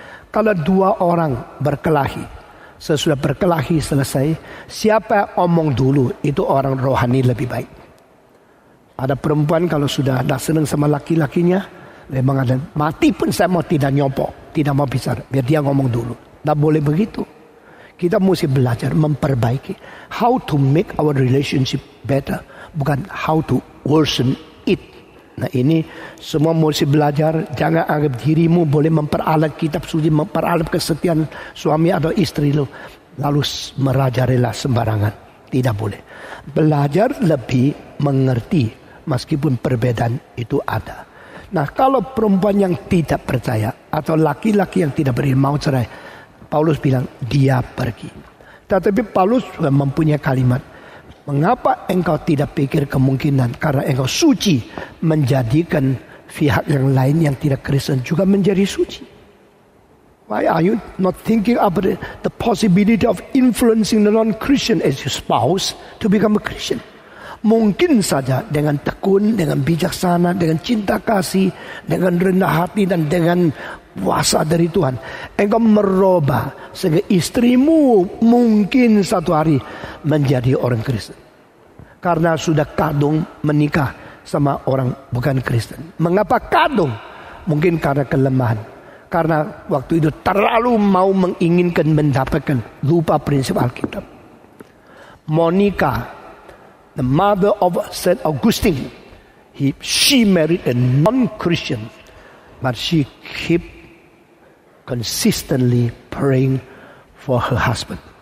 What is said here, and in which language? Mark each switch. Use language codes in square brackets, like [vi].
[id] Kalau dua orang berkelahi, sesudah berkelahi selesai, siapa omong dulu itu orang rohani lebih baik. Ada perempuan kalau sudah tidak senang sama laki-lakinya, dia mengatakan mati pun saya mau tidak nyopok, tidak mau bicara, biar dia ngomong dulu. Tidak boleh begitu. Kita mesti belajar memperbaiki. [en] How to make our relationship better. [id] Bukan [en] how to worsen it. [id] Nah, ini semua mesti belajar. Jangan anggap dirimu boleh memperalat kitab suci, memperalat kesetiaan suami atau istri lo, lalu merajalela sembarangan. Tidak boleh. Belajar lebih mengerti meskipun perbedaan itu ada. Nah, kalau perempuan yang tidak percaya atau laki-laki yang tidak mau cerai, Paulus bilang dia pergi. Tetapi Paulus sudah mempunyai kalimat, mengapa engkau tidak pikir kemungkinan karena engkau suci menjadikan pihak yang lain yang tidak Kristen juga menjadi suci? [en] Why are you not thinking about the possibility of influencing the non-Christian as your spouse to become a Christian? [id] Mungkin saja dengan tekun, dengan bijaksana, dengan cinta kasih, dengan rendah hati dan dengan kuasa dari Tuhan, engkau merubah sehingga istrimu mungkin satu hari menjadi orang Kristen. Karena sudah kadung menikah sama orang bukan Kristen. Mengapa kadung? Mungkin karena kelemahan. Karena waktu itu terlalu mau menginginkan mendapatkan, lupa prinsip Alkitab. [en] Monica, the mother of Saint Augustine, she married a non-Christian, but she keep consistently praying for her husband.